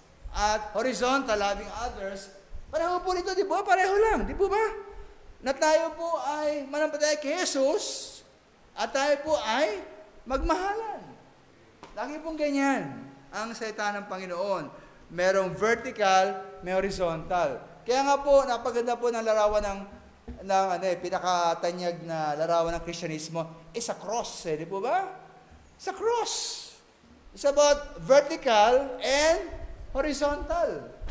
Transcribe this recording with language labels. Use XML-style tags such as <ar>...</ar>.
<en>At horizontal, loving others.</en> <tl>Pareho po nito, di ba? Pareho lang, di po ba? Na tayo po ay manampalataya kay Jesus at tayo po ay magmahalan. Lagi pong ganyan ang salita ng Panginoon. Merong vertical, may horizontal. Kaya nga po, napaganda po ng larawan pinakatanyag na larawan ng Kristyanismo</tl> <en>is a cross,</en> <tl>di po ba?</tl> <en>It's a cross. It's about vertical and horizontal.</en>